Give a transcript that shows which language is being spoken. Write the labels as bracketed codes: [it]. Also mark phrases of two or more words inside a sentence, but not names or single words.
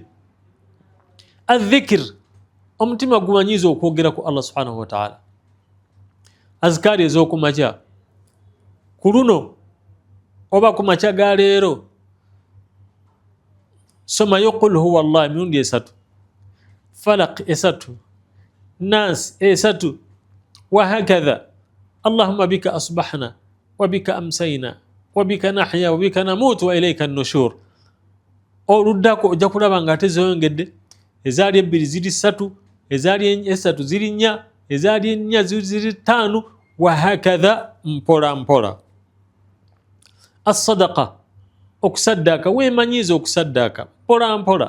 [lg] Adh-dhikr, omutima gumanyiza okwogera ku [ar] الله سبحانه وتعالى. [lg] Azkaari ez'okumakya ku luno oba ku makya ga leero, somayo [ar] قل هو الله [lg] emirundi 3, [ar] فلق 3، ناس 3، وهكذا. اللهم بك أصبحنا وبك أمسينا وبك نحيا وبك نموت وإليك النشور. [lg] Oluddako ojja kulaba nga ate zeyongedde, ezaali 2 ziri 3, ezaali 3 ziri 4, ezaali 4 ziri 5, [ar] وهكذا, [lg] mpola mpola. As-sadaqa, okusaddaaka, weemanyiiza okusaddaaka mpola mpola.